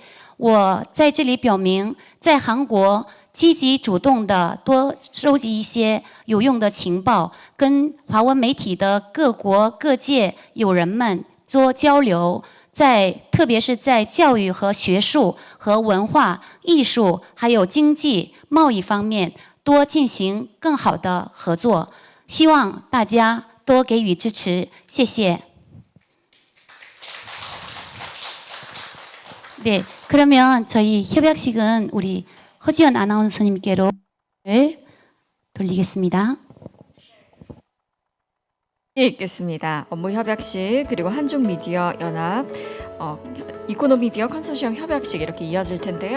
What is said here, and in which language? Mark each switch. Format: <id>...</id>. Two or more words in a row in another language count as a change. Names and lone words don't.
<zh>我在这里表明，在韩国积极主动的多收集一些有用的情报，跟华文媒体的各国各界友人们多交流。特别是在教育和学术和文化、艺术还有经济、贸易方面多进行更好的合作，希望大家多给予支持，谢谢。</zh> <ko>네, 그러면 저희 협약식은 우리 허지연 아나운서님께로 돌리겠습니다. 있겠습니다. 업무 협약식 그리고 한중 미디어 연합 이코노미디어 컨소시엄 협약식 이렇게 이어질 텐데요.</ko>